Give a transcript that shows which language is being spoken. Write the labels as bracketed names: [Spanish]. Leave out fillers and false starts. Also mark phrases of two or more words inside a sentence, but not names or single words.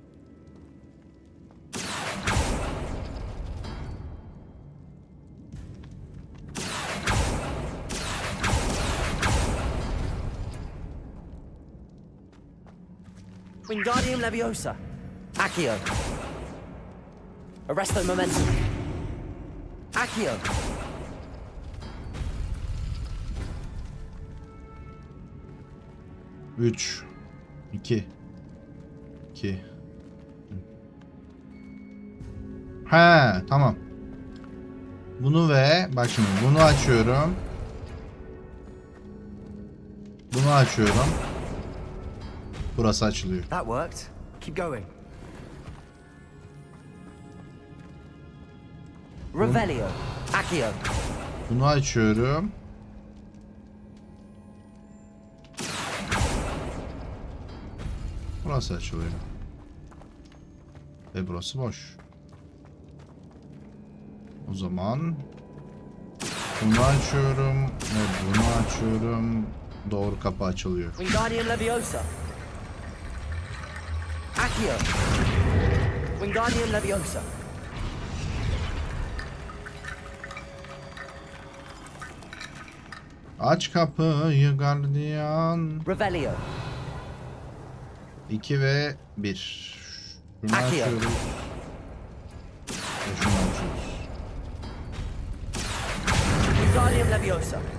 [Latin] Wingardium Leviosa. Accio. Arresto Momentum. Accio. [Turkish] Üç, iki, iki. He, tamam. Bunu ve bak şimdi bunu açıyorum. Bunu açıyorum. Burası açılıyor. [English] That worked. Keep going. [Latin] Revelio. Accio. [Turkish] Bunu açıyorum. Burası açılıyor. Ve burası boş. O zaman bunu açıyorum ve bunu açıyorum. Doğru kapı açılıyor. [Latin] Wingardium Leviosa. Accio. Wingardium Leviosa. [Turkish] Aç kapıyı gardiyan. [Latin] Revelio. [Turkish] 2 ve 1. Şunu [Latin] Akio. [Turkish] açıyoruz. Ve şunu açıyoruz. [Latin] Wingardium Leviosa.